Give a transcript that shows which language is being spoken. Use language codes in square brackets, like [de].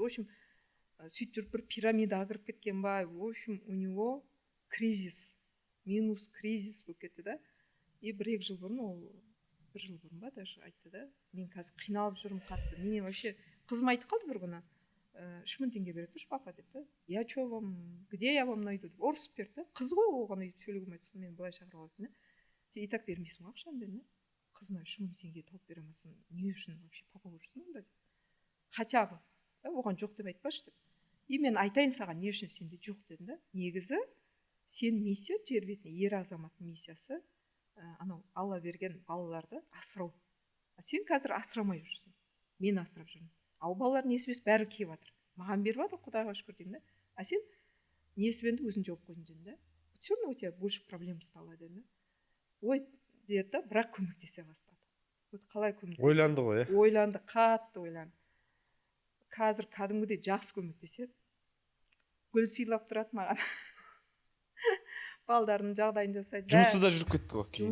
[kk] В общем, сөйтіп жүріп бір пирамидаға кіріп кеткен ба, в общем, у него кризис, минус кризис болып кетті да. И 1-2 жыл бұрын, ол 1 жыл бұрын ба даже айтты да, мен қазір қиналып жүрмін қатты. Менен вообще қызым айтып қалды бір күні, 3000 теңге береді тұршы папа деп та. [ru] Я что вам, где я вам найду [kk] деп ұрысып берді да. Қыз ғой оған өйтіп сөйлеуге болмайды, мен былай шақырып алды да. Сен и так бермейсің ғой ақшаны дедім да. Қызына 3000 теңге тауып бере алмасың, не үшін вообще папа көрсін онда деп. Хотя бы, оған жоқ деп айтпашы деп. И мен айтайын саған, не үшін сенде жоқ дедім да. Негізі сен миссия жер бетіне, ер азаматтың миссиясы анау Алла берген балаларды асырау. Сен қазір асырамай жүрсің. Мен асырап жүрмін. Ал балалар несібес бәрі келіп жатыр. Маған беріп жатыр, Құдайға шүкір деймін да. Сен несібенді өзің жауып қойдың дедім да. [ru] Все равно у тебя больше проблем стало [kk] дедім да. Ой деді да, бірақ көмектесе бастады. Вот қалай көмектесе? Ойланды ғой, Ойланды, қатты ойланды. Қазір кәдімгідей жақсы көмектеседі. Гүл сыйлап тұрады маған. Балдарының жағдайын жасайды. Жұмысы да жүріп кетті ғой кейін.